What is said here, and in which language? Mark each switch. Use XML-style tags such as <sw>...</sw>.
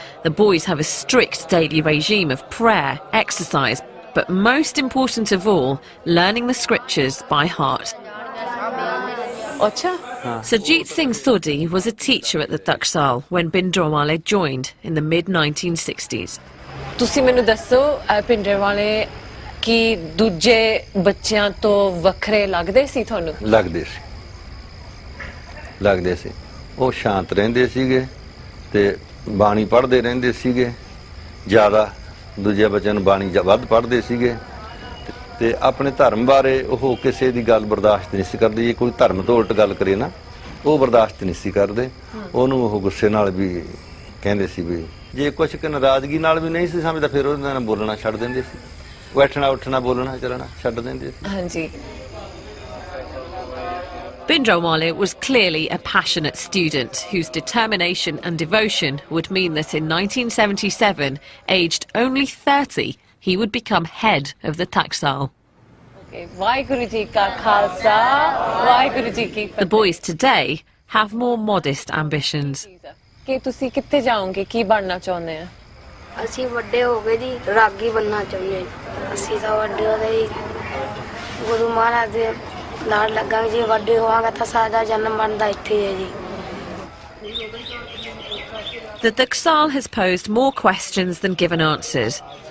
<en>The boys have a strict daily regime of prayer, exercise, but most important of all, learning the scriptures by heart. Sajit Singh Sodhi was a teacher at the Taksal when Bhindranwale joined in the mid-1960s.</en> <pa>ਤੁਸੀਂ ਮੈਨੂੰ ਦੱਸੋ ਭਿੰਡਰਾਂਵਾਲੇ ਕੀ ਦੂਜੇ ਬੱਚਿਆਂ ਤੋਂ ਵੱਖਰੇ ਲੱਗਦੇ ਸੀ ਤੁਹਾਨੂੰ? ਲੱਗਦੇ ਸੀ ਉਹ ਸ਼ਾਂਤ ਰਹਿੰਦੇ ਸੀਗੇ ਤੇ ਬਾਣੀ ਪੜ੍ਹਦੇ ਰਹਿੰਦੇ ਸੀਗੇ ਜ਼ਿਆਦਾ ਦੂਜੇ ਬੱਚਿਆਂ ਨੂੰ ਬਾਣੀ ਵੱਧ ਪੜ੍ਹਦੇ ਸੀਗੇ ਤੇ ਆਪਣੇ ਧਰਮ ਬਾਰੇ ਉਹ ਕਿਸੇ ਦੀ ਗੱਲ ਬਰਦਾਸ਼ਤ ਨਹੀਂ ਸੀ ਕਰਦੇ ਜੇ ਕੋਈ ਧਰਮ ਤੋਂ ਉਲਟ ਗੱਲ ਕਰੇ ਨਾ ਉਹ ਬਰਦਾਸ਼ਤ ਨਹੀਂ ਸੀ ਕਰਦੇ ਉਹਨੂੰ ਉਹ ਗੁੱਸੇ ਨਾਲ ਵੀ ਕਹਿੰਦੇ ਸੀ ਵੀ ਜੇ ਕੁਝ ਕਿ ਨਾਰਾਜ਼ਗੀ ਨਾਲ ਵੀ ਨਹੀਂ ਸੀ ਸਮਝਦਾ ਫਿਰ ਉਹਦੇ ਨਾਲ ਬੋਲਣਾ ਛੱਡ ਦਿੰਦੇ ਸੀ ਬੈਠਣਾ ਉੱਠਣਾ ਬੋਲਣਾ ਚੱਲਣਾ ਛੱਡ ਦਿੰਦੇ ਸੀ ਹਾਂਜੀ</pa> <en>Bhindranwale was clearly a passionate student whose determination and devotion would mean that in 1977, aged only 30, he would become head of the Taksal. The boys today have more modest ambitions. The Taksal has posed more questions than given answers.</en>